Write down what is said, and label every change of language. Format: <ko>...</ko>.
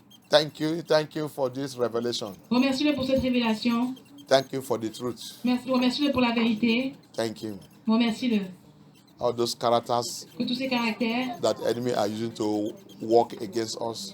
<en>Thank you for this revelation.</en> <fr>Remercie-le pour cette révélation.</fr> <en>Thank you for the truth.</en> <fr>Remercie-le pour la vérité.</fr> <en>Thank you.</en> <fr>Remercie-le.</fr> <en>all those characters</en> <fr>que tous ces caractères</fr> <en>that enemy are using to work against us,</en>